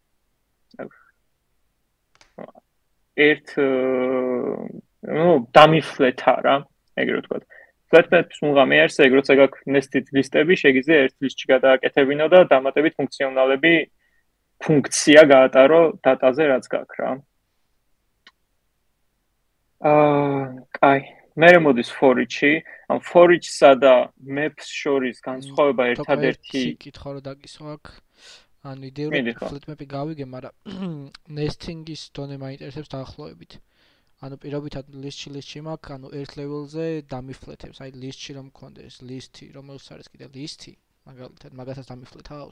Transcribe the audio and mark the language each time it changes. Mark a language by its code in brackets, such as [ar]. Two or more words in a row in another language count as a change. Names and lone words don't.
[ka] დამიფლეთა რა, ეგრე ვთქვათ. Flatmaps მუღამი არის ეგ, როცა გაქვს nested ლისტები, შეგიძლია ერთ ლისტში გადააკეთებინო და დამატებით ფუნქციონალები ფუნქცია გაატარო data-ზე რაც გაქვს რა. კაი, მერე მოდის [en] for each-ი, [ka] ან [en] for each-სა [ka] და maps შორის განსხვავება ერთადერთი კითხვა რომ დაგისვა აქ. ანუ იდეურად flatmap-ი გავიგე, მაგრამ nesting-ის დონე მაინტერესებს დაახლოებით. ანუ პირობითად list-ში მაქვს, ანუ ერთ level-ზე დამიფლეთებს, აი list-ში რომ მქონდეს, list-ი, რომელსაც არის კიდე list-ი, მაგალითად, მაგასაც დამიფლეთავს.